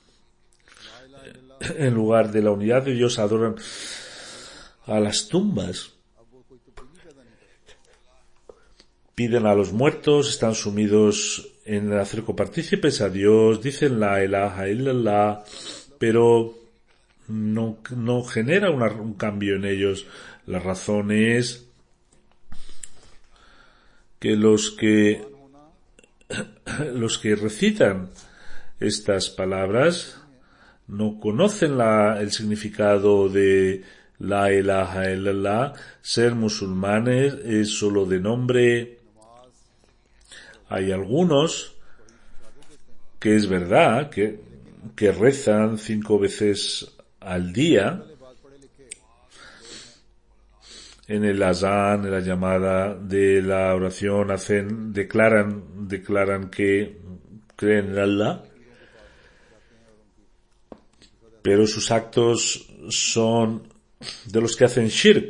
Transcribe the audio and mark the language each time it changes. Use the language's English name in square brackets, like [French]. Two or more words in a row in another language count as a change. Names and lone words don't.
[Spanish] en lugar de la unidad de Dios, adoran a las tumbas, piden a los muertos, están sumidos en hacer copartícipes a Dios, dicen [Arabic] لا إله إلا الله, [Spanish] pero no genera un cambio en ellos. La razón es que los que recitan estas palabras no conocen el significado de [Arabic] لا إله إلا الله. [Spanish] Ser musulmanes es solo de nombre. Hay algunos que es verdad que rezan 5 veces al día en el azán, en la llamada de la oración, declaran que creen en Allah, pero sus actos son de los que hacen shirk.